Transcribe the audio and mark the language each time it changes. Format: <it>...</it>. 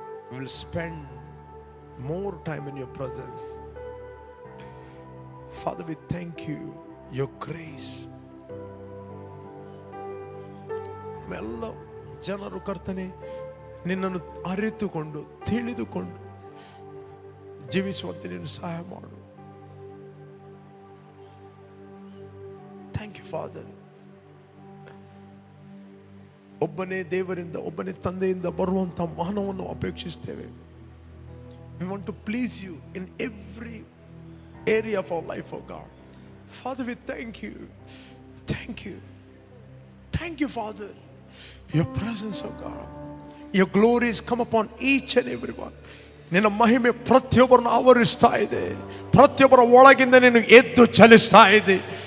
<en>We will spend more time in your presence. Father, we thank you, your grace.</en> <kn>ಎಲ್ಲ ಜನರು ಕರ್ತನೆ ನಿನ್ನನ್ನು ಅರಿತುಕೊಂಡು ತಿಳಿದುಕೊಂಡು ಜೀವಿಸುವಂತೆ ನೀನು ಸಹಾಯ ಮಾಡು.</kn> <en>Thank you father.</en> <kn>ಒಬ್ಬನೇ ದೇವರಿಂದ, ಒಬ್ಬನೇ ತಂದೆಯಿಂದ ಬರುವಂತ ಮಾನವನ್ನು ಅಪೇಕ್ಷಿಸ್ತೇವೆ.</kn> <en>We want to please you in every area of our life, oh God. Father, we thank you. Thank you. Thank you, Father. Your presence, oh God. Your glory has come upon each and every one.</en> <kn>ನಿನ್ನ ಮಹಿಮೆ ಪ್ರತಿಯೊಬ್ಬರನ್ನು ಆವರಿಸ್ತಾ ಇದೆ. ಪ್ರತಿಯೊಬ್ಬರ ಒಳಗಿಂದ ನೀನು ಎದ್ದು ಚಲಿಸ್ತಾ ಇದೆ.</kn>